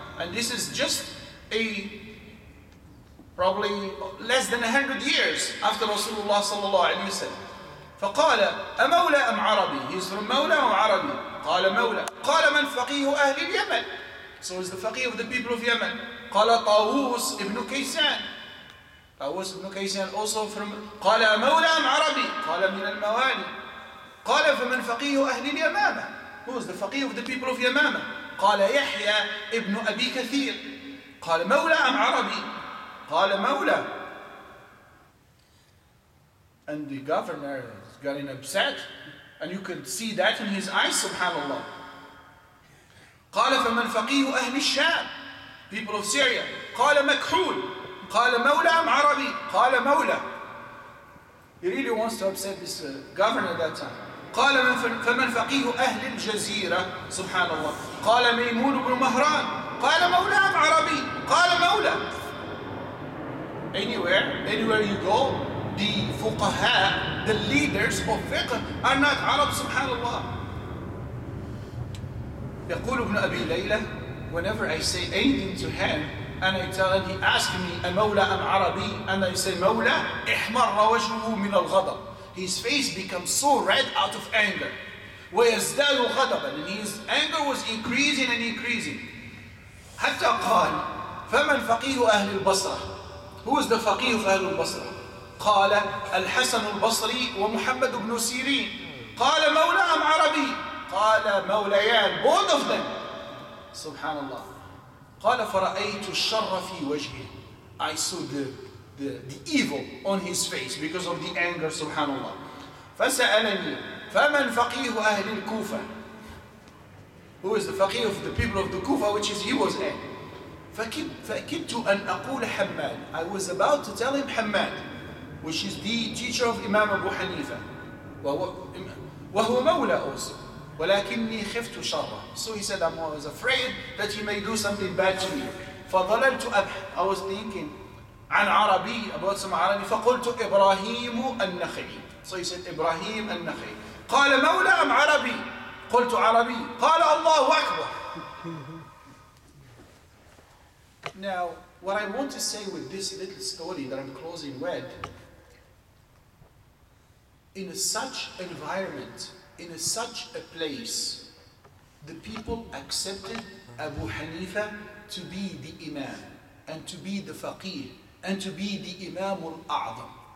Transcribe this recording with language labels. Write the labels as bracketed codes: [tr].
[en] And this is just probably less than 100 years after Rasulullah sallallahu alayhi wa sallam. [ar] فقال أمولى أم عربي? [en] He is from [ar] مولى أو عربي? قال مولى. قال من فقيه أهل اليمن? [en] So is the faqih of the people of Yemen. [ar] قال طاووس ابن كيسان. طاووس ابن كيسان [en] also from. [ar] قال أمولى أم عربي? قال من الموالي. قال فمن فقيه أهل اليمامة? [en] Who is the faqih of the people of Yamama? [ar] قال يحيى ابن أبي كثير. قال مولى أم عربي؟ قال مولى. [en] And the governor is getting upset, and you could see that in his eyes, subhanallah. [ar] قال فمن فقيه أهل الشام, [en] people of Syria. [ar] قال مكحول. قال مولى أم عربي؟ قال مولى. [en] He really wants to upset this governor at that time. [ar] قال فمن فقيه أهل الجزيرة, سبحان الله. قال ميمون بن مهران. قال مولى أم عربي؟ قال مولى. [en] Anywhere you go, the fuqaha, the leaders of fiqh are not Arab, subhanallah. [ar] يقول ابن أبي ليلى, [en] whenever I say anything to him, and I tell him, he asks me, [ar] أمولى أم عربي? [en] And I say, [ar] مولى, احمر وجهه من الغضب. [en] His face becomes so red out of anger. [ar] ويزداد غضبا, [en] and his anger was increasing and increasing. [ar] حتى قال, فمن فقيه أهل البصرة? [en] Who is the faqih of [ar] أهل البصرة? قال الحسن البصري ومحمد بن سيرين. قال مولى أم عربي؟ قال موليان, [en] both of them. [ar] Subhanallah. قال فرأيت الشر في وجهه. [en] I saw the evil on his face because of the anger, subhanallah. [ar] فسألني فمن فقيه أهل الكوفة? [en] Who is the faqih of the people of the Kufa, which is he was in. [ar] فكدت أن أقول حماد. [en] I was about to tell him Hamad, which is the teacher of Imam Abu Hanifa. [ar] وهو مولى also. ولكني خفت شره. [en] So he said, I was afraid that he may do something bad to me. [ar] فظللت أبحث. [en] I was thinking [ar] عن عربي, [en] about some Arabi. [ar] فقلت إبراهيم النخعي. [en] So he said [ar] إبراهيم النخعي. قال مولى أم عربي؟ قلت عربي. قال الله أكبر. [en] Now, what I want to say with this little story that I'm closing with, in such environment, in such a place, the people accepted Abu Hanifa to be the Imam, and to be the Faqih, and to be the Imam al-A'zam.